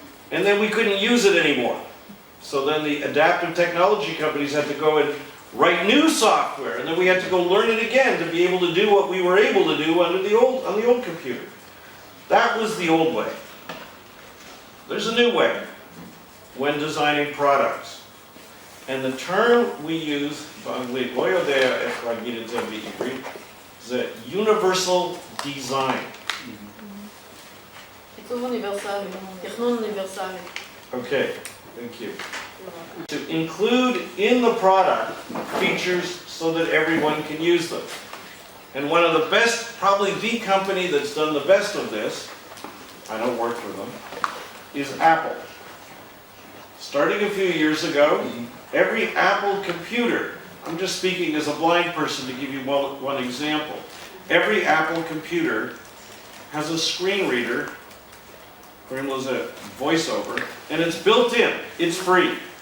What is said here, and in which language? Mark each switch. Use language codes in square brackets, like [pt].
[en] And then we couldn't use it anymore. So then the adaptive technology companies had to go and write new software, and then we had to go learn it again to be able to do what we were able to do on the old computer. That was the old way. There's a new way when designing products. And the term we use, [he] באנגלית, לא יודע איך להגיד את זה בעברית, זה universal design. עיצוב אוניברסלי, תכנון אוניברסלי. [en] Okay, thank you. To include in the product features so that everyone can use them. And one of the best, probably the company that's done the best of this, I don't work for them, is Apple. Starting a few years ago, every Apple computer, I'm just speaking as a blind person to give you one example, every Apple computer has a screen reader, was a voiceover, and it's built in, it's free.